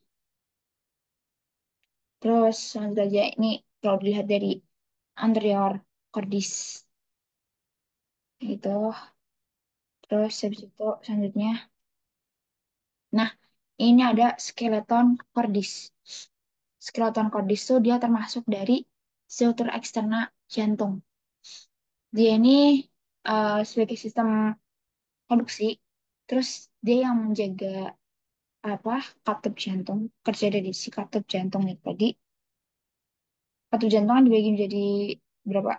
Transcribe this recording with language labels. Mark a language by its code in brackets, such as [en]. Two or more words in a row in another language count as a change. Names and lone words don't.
[id] Terus lanjut aja ini kalau dilihat dari [la] anterior cordis [id] itu, terus habis itu selanjutnya. Nah, ini ada [la] skeleton cordis. Skeleton cordis [id] itu dia termasuk dari struktur eksterna jantung. Dia ini sebagai sistem produksi, terus dia yang menjaga apa katup jantung, kerja dari si katup jantung itu tadi. Katup jantung kan dibagi menjadi berapa?